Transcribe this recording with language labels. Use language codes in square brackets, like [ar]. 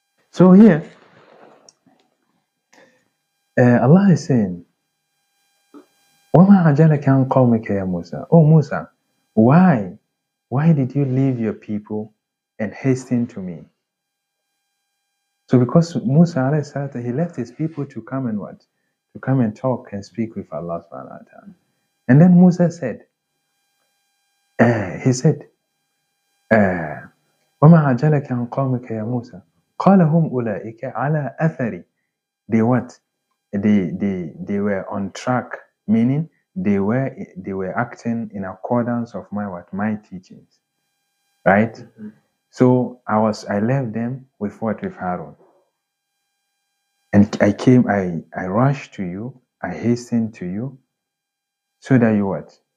[en] So here, Allah is saying, [ar] وَمَا عَجَلَكَ عَنْ قَوْمِكَ يَا مُوسَى. [en] Oh Musa, why did you leave your people and hasten to me? So because Musa alayhi salatu, he left his people to come and what? To come and talk and speak with Allah subhanahu wa ta'ala. And then Musa said, [ar] وَمَا عَجَلَكَ عَنْ قَوْمِكَ يَا مُوسَى قَالَ هُمْ أُولَئِكَ عَلَى أَثَرِ. [en] They what? They were on track, meaning they were acting in accordance of my teachings. Right? Mm-hmm. So I left them with what? With Harun. And I rushed to you, I hastened to you, so that you what?